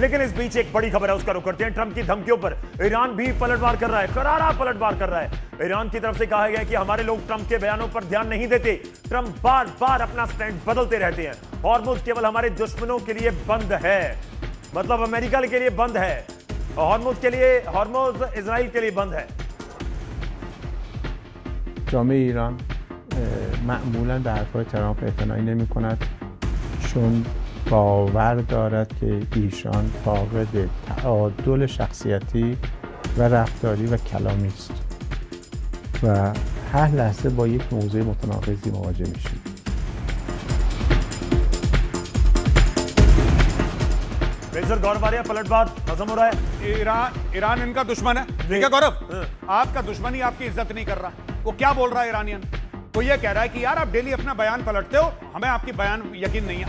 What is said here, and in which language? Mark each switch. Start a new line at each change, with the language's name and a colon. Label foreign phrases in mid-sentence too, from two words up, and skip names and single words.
Hindi: लेकिन इस बीच एक बड़ी खबर है, उसका रुख करते हैं। ट्रंप की धमकियों पर ईरान भी पलटवार कर रहा है, करारा पलटवार कर रहा है। ईरान की तरफ से कहा गया कि हमारे लोग ट्रंप के बयानों पर ध्यान नहीं देते, ट्रंप बार बार अपना स्टैंड बदलते रहते हैं। हॉर्मुज केवल हमारे दुश्मनों के लिए बंद है, मतलब अमेरिका के लिए बंद है, हॉर्मुज के लिए, हॉर्मुज इजराइल के लिए बंद है।
Persian: جامعه ایران معمولا به حرفهای ترامپ اعتنایی نمی کند چون باور دارد که ایشان فاقد تعادل شخصیتی و رفتاری و کلامی است و هر لحظه با یک موضوع متناقضی مواجه میشید.
Hindi: मेजर गौरव आर्या, पलटवार हजम हो रहा है। ईरान इनका दुश्मन है, ठीक है गौरव, आपका दुश्मन ही आपकी इज्जत नहीं कर रहा। वो क्या बोल रहा है ईरानियन? वो ये कह रहा है कि यार आप डेली अपना बयान पलटते हो, हमें आपकी बयान यकीन नहीं है।